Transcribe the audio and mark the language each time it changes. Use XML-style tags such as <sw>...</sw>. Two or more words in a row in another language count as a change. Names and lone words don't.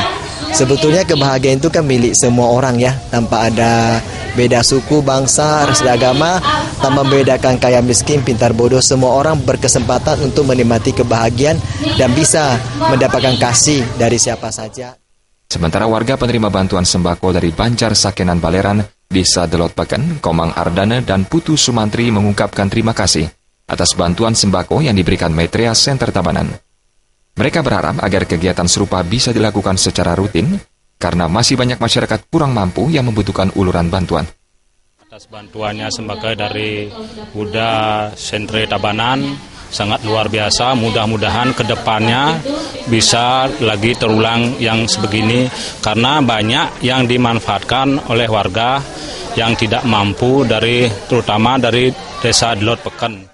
<id>Sebetulnya kebahagiaan itu kan milik semua orang ya, tanpa ada beda suku, bangsa, ras, agama, tanpa membedakan kaya miskin, pintar bodoh, semua orang berkesempatan untuk menikmati kebahagiaan dan bisa mendapatkan kasih dari siapa saja. Sementara warga penerima bantuan sembako dari Banjar Sakenan Baleran, Desa Delot Peken, Komang Ardana, dan Putu Sumantri mengungkapkan terima kasih atas bantuan sembako yang diberikan Maitreya Center Tabanan. Mereka berharap agar kegiatan serupa bisa dilakukan secara rutin karena masih banyak masyarakat kurang mampu yang membutuhkan uluran bantuan. Atas bantuannya sembako dari Buddha Center Tabanan sangat luar biasa, mudah-mudahan ke depannya bisa lagi terulang yang sebegini karena banyak yang dimanfaatkan oleh warga yang tidak mampu terutama dari Desa Delot Peken.</id>